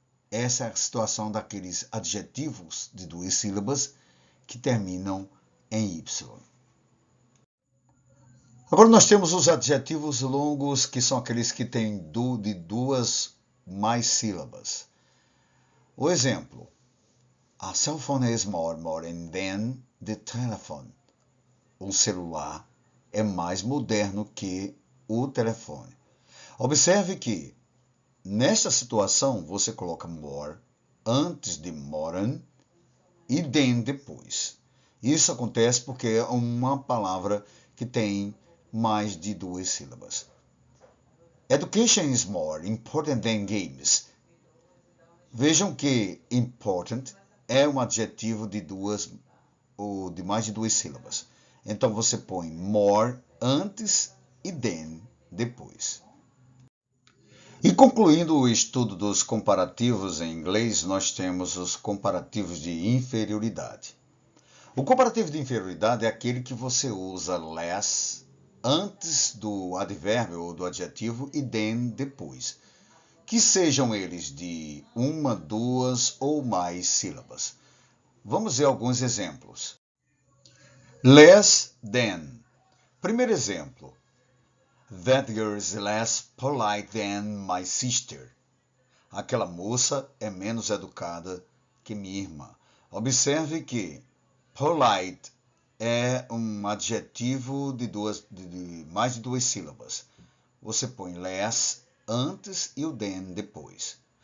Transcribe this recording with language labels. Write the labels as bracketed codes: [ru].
[pt] Essa é a situação daqueles adjetivos de duas sílabas que terminam em Y. Agora nós temos os adjetivos longos, que são aqueles que têm de duas mais sílabas. O exemplo: [en] a cell phone is more modern than the telephone. [pt] O celular é mais moderno que o telefone. Observe que, nesta situação, você coloca more antes de modern e than depois. Isso acontece porque é uma palavra que tem mais de duas sílabas. [en] Education is more important than games. [pt] Vejam que important é um adjetivo de duas ou de mais de duas sílabas. Então você põe more antes e than depois. E concluindo o estudo dos comparativos em inglês, nós temos os comparativos de inferioridade. O comparativo de inferioridade é aquele que você usa less antes do advérbio ou do adjetivo e than depois, que sejam eles de uma, duas ou mais sílabas. Vamos ver alguns exemplos. [en] Less than. [pt] Primeiro exemplo. [en] That girl is less polite than my sister. [pt] Aquela moça é menos educada que minha irmã. Observe que polite é um adjetivo de mais de duas sílabas. Você põe less antes e o than depois.